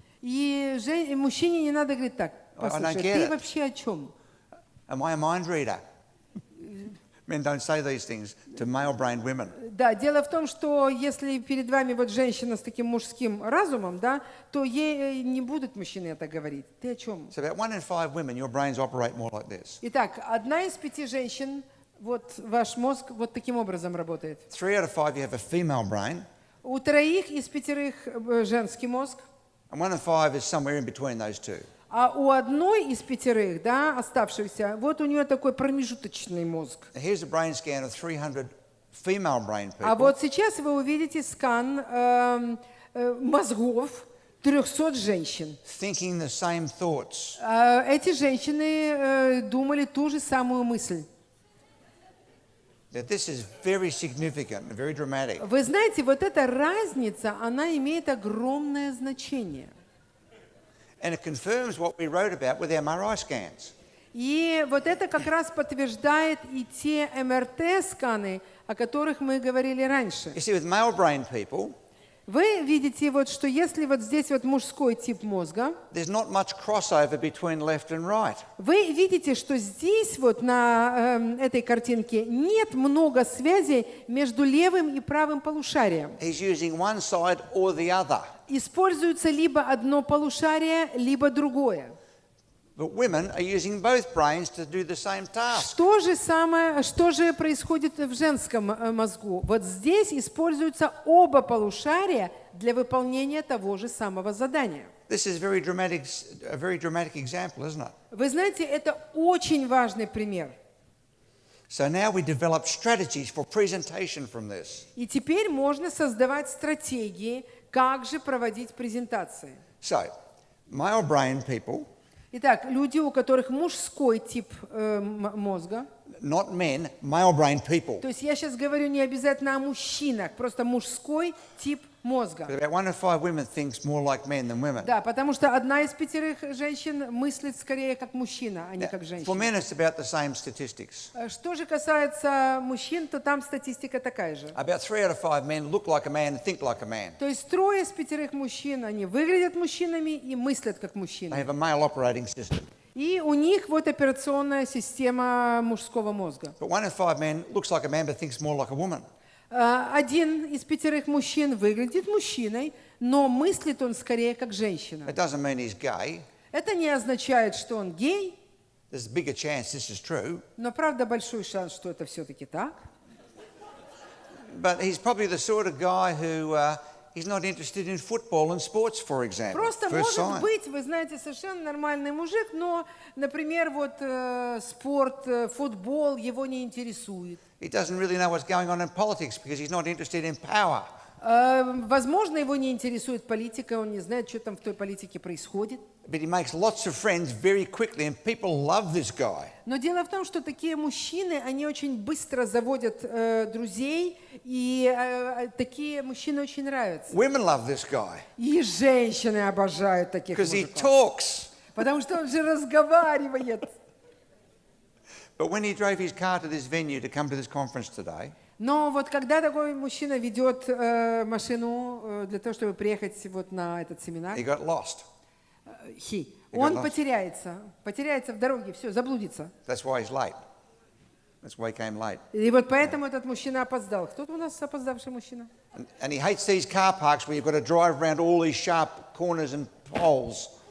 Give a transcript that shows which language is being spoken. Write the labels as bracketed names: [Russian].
[Russian] И мужчине не надо говорить так: послушай, [English] get [Russian] ты [English] it. [Russian] вообще о чем? [English] Am I a mind reader? Men don't say these things to male-brained women. [Russian] Да, дело в том, что если перед вами вот женщина с таким мужским разумом, да, то ей не будут мужчины это говорить. Ты о чем? [English] So about 1 in 5 women, your brains operate more like this. [Russian] Итак, 1 из 5 женщин, вот ваш мозг вот таким образом работает. [English] 3 out of 5, you have a female brain, [Russian] У 3 из 5 женский мозг, [English] and 1 in 5 is somewhere in between those two. [Russian] а у 1 из 5, да, оставшихся, вот у нее такой промежуточный мозг. [English] Here's a brain scan of 300 female brain people. [Russian] А вот сейчас вы увидите скан мозгов 300 женщин. [English] Thinking the same thoughts. [Russian] Эти женщины думали ту же самую мысль. [English] Now, this is very significant and very dramatic. [Russian] Вы знаете, вот эта разница, она имеет огромное значение. [English] And it confirms what we wrote about with MRI scans. [Russian] И вот это как раз подтверждает и те МРТ-сканы, о которых мы говорили раньше. [English] You see, with male brain people, [Russian] Вы видите, вот, что если вот здесь вот мужской тип мозга, [English] there's not much crossover between left and right. [Russian] вы видите, что здесь вот на этой картинке нет много связей между левым и правым полушарием. [English] He's using one side or the other. [Russian] Используется либо одно полушарие, либо другое. [English] But women are using both brains to do the same task. [Russian] Что же происходит в женском мозгу? Вот здесь используются оба полушария для выполнения того же самого задания. [English] This is a very dramatic example, isn't it? [Russian] Вы знаете, это очень важный пример. [English] So now we develop strategies for presentation from this. [Russian] И теперь можно создавать стратегии, как же проводить презентации. [English] So, male brain people, [Russian] Итак, люди, у которых мужской тип мозга, [English] not men, male brain people. [Russian] то есть я сейчас говорю не обязательно о мужчинах, просто мужской тип мозга. [English] About 1 in 5 women thinks more like men than women. [Russian] Да, потому что 1 из 5 женщин мыслит скорее как мужчина, а не как [English] For [Russian] женщина. [English] men, it's about the same statistics. [Russian] Что же касается мужчин, то там статистика такая же. [English] About 3 out of 5 men look like a man and think like a man. [Russian] То есть 3 из 5 мужчин, они выглядят мужчинами и мыслят как [English] They [Russian] мужчины. [English] have a male operating system. [Russian] И у них вот операционная система мужского мозга. [English] But 1 in 5 men looks like a man but thinks more like a woman. [Russian] 1 из 5 мужчин выглядит мужчиной, но мыслит он скорее как женщина. [English] It doesn't mean he's gay. [Russian] Это не означает, что он гей, [English] There's a bigger chance this is true. [Russian] но правда большой шанс, что это все-таки так. [English] But he's probably the sort of guy who he's not interested in football and sports, for example. [Russian] Просто [English] First [Russian] может [English] sign. [Russian] быть, вы знаете, совершенно нормальный мужик, но, например, вот спорт, футбол его не интересует. [English] He doesn't really know what's going on in politics because he's not interested in power. [Russian] Возможно, его не интересует политика, он не знает, что там в той политике происходит. [English] But he makes lots of friends very quickly, and people love this guy. [Russian] Но дело в том, что такие мужчины, они очень быстро заводят друзей, и такие мужчины очень нравятся. [English] Women love this guy [Russian] И женщины обожают таких [English] because he [Russian] мужиков. [English] talks. [Russian] Потому что он же разговаривает. [English] But when he drove his car to this venue to come to this conference today, [Russian] Но вот когда такой мужчина ведет машину для того, чтобы приехать вот на этот семинар, [English] he got lost. [Russian] он [English] lost. [Russian] потеряется в дороге, все, заблудится. [English] That's why he's late. That's why he came late. [Russian] И вот поэтому этот мужчина опоздал. Кто у нас опоздавший мужчина? [English] And he hates these car parks where you've got to drive around all these sharp corners and poles.